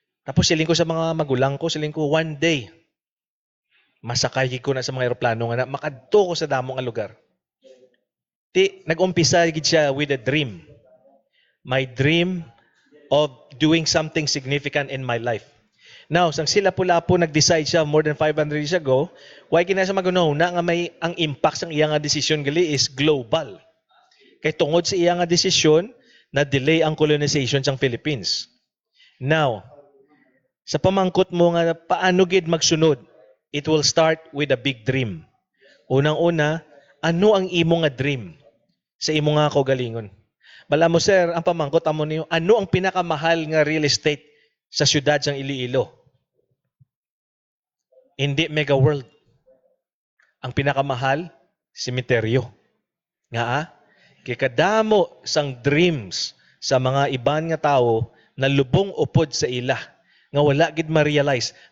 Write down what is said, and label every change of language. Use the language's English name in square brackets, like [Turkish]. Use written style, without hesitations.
[Hiligaynon] Tapos siling ko sa mga magulang ko, siling ko [English] one day [Hiligaynon] masakay ko na sa mga eroplano nga makadto ko sa damo nga lugar. Nag-umpisa gid siya [English] with a dream. My dream of doing something significant in my life. [Hiligaynon] Now, sang sila Lapu-Lapu nag-decide siya [English] more than 500 years ago, [Hiligaynon] why kinasa magunahuna nga may ang impact sang iya nga desisyon gali is global. Kay tungod sa iya nga desisyon, na-delay ang colonization sang Philippines. Now, sa pamangkot mo nga paano gid magsunod, [English] it will start with a big dream. [Hiligaynon] Unang-una, ano ang imo nga dream sa imo nga kaugalingon? Bala mo sir, ang pamangkot amo niyo, ano ang pinakamahal nga real estate sa syudad sang Iloilo? Hindi mega world. Ang pinakamahal, simeteryo. Nga kay kadamo sang dreams sa mga iban nga tawo na lubong upod sa ila nga wala gid ma-realize.